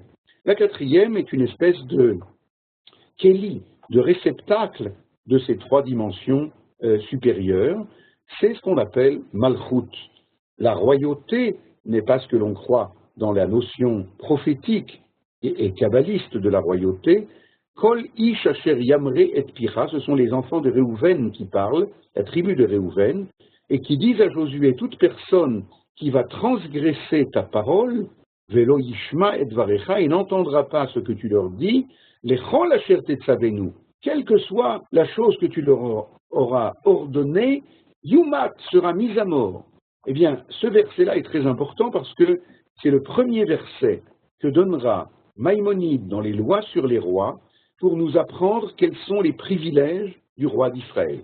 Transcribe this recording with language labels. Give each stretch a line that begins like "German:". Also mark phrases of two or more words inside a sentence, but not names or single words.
French: La 4e est une espèce de kéli, de réceptacle de ces 3 dimensions supérieures. C'est ce qu'on appelle malchut. La royauté n'est pas ce que l'on croit dans la notion prophétique et kabbaliste de la royauté.
Hebrew: Kol ish asher yamre et picha,
French: ce sont les enfants de Réhouven qui parlent, la tribu de Réhouven, et qui disent à Josué, toute personne qui va transgresser ta parole,
Hebrew: velo yishma et dvarecha,
French: et n'entendra pas ce que tu leur dis, les
Hebrew: chol asher tetzavenu,
French: quelle que soit la chose que tu leur auras ordonnée, yumat sera mise à mort. Eh bien, ce verset-là est très important parce que c'est le premier verset que donnera Maïmonide dans les lois sur les rois, pour nous apprendre quels sont les privilèges du roi d'Israël.